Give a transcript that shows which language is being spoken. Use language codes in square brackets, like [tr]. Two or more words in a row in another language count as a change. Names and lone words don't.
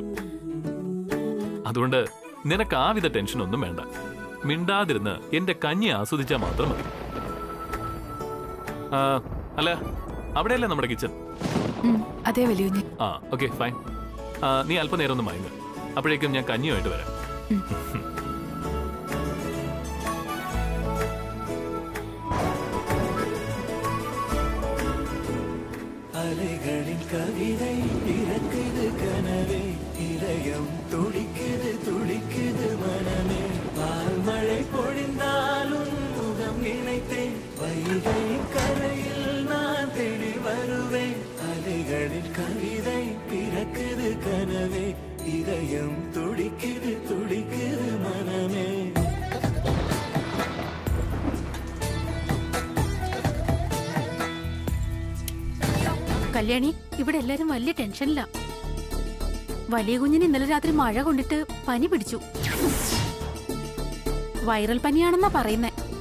[ml] അതുകൊണ്ട് നിനക്ക് ആവിധ ടെൻഷൻ ഒന്നും വേണ്ട. മിണ്ടാതിരുന്ന് എന്റെ കഞ്ഞി ആസ്വദിച്ചാ മാത്രം മതി. അല്ല അവിടെയല്ലേ നമ്മുടെ കിച്ചൺ? അതെ വലിയ. [en] okay fine. [ml] നീ അല്പനേരം ഒന്ന് മയങ്ങ്, അപ്പോഴേക്കും ഞാൻ കഞ്ഞിയുമായിട്ട് വരാം. [ta] அலைகளின் கவிதை பிறக்குது கனவே, இதயம் துடிக்குது துடிக்குது மனமே, பால்மழை பொழிந்தாலும் முகம் நினைத்தேன், வைகை கரையில் நான் தேடி வருவேன். அலைகளின் கவிதை பிறக்குது கனவே, இதயம் துடிக்குது துடிக்குது மனமே. [ml] കല്യാണി, ഇവിടെ എല്ലാരും വലിയ ടെൻഷനില്ല. വലിയ കുഞ്ഞിന് ഇന്നലെ രാത്രി മഴ കൊണ്ടിട്ട് പനി പിടിച്ചു. വൈറൽ പനിയാണെന്നാ പറയുന്നേ.